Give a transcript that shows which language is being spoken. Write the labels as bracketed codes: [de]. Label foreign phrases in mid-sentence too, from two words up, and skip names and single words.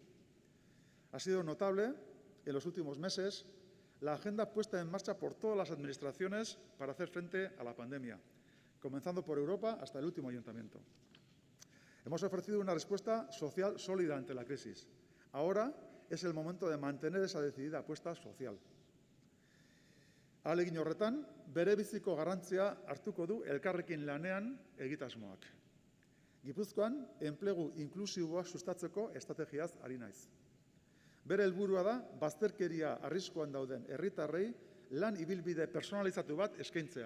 [es] Ha sido notable en los últimos meses la agenda puesta en marcha por todas las administraciones para hacer frente a la pandemia, comenzando por Europa hasta el último ayuntamiento. Hemos ofrecido una respuesta social sólida ante la crisis. Ahora es el momento de mantener esa decidida apuesta social. [eu] Ahalegin horretan, berebiziko garrantzia hartuko du elkarrekin lanean egitasmoak. Gipuzkoan, enplegu inklusiboa sustatzeko estrategiaz ari naiz. Bere helburua da, bazterkeria arriskuan dauden herritarrei lan ibilbide personalizatu bat eskaintzea.